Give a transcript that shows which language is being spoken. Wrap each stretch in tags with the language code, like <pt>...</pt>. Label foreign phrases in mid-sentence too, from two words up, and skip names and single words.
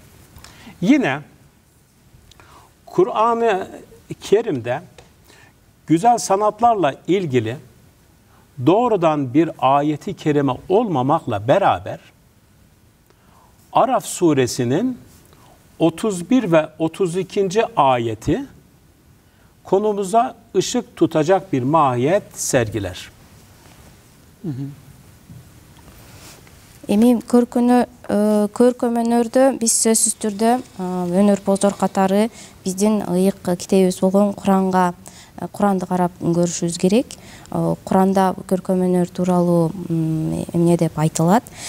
<tr>Yine Kur'an-ı Kerim'de güzel sanatlarla ilgili doğrudan bir ayeti kerime olmamakla beraber Araf suresinin 31 ve 32. ayeti konumuza ışık tutacak bir mahiyet sergiler.</tr> <ky>Эми көркөм өнөрдө биз сөзсүз түрдө өнөр бозор катары биздин ыйык китебибиз болгон Куранды карап көрүшүбүз керек. Куранда көркөм өнөр тууралуу эмне деп айтылат.</ky>